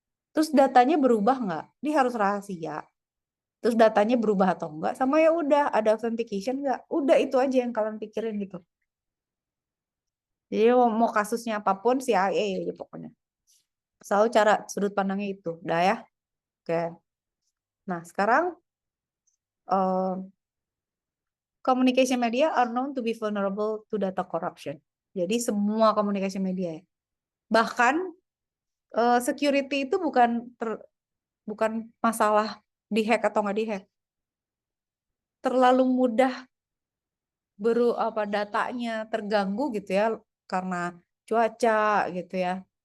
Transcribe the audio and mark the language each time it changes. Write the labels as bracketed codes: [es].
[id] Terus datanya berubah nggak? Ini harus rahasia. Terus datanya berubah atau enggak? Sama ya udah ada authentication nggak? Udah itu aja yang kalian pikirin gitu. Jadi mau kasusnya apapun CIA aja pokoknya. Selalu cara sudut pandangnya itu. Udah ya. Oke. Nah, sekarang [en] communication media are known to be vulnerable to data corruption. [id] Jadi semua komunikasi media ya. Bahkan security itu bukan masalah dihack atau nggak dihack. Terlalu mudah datanya terganggu gitu ya karena cuaca gitu ya.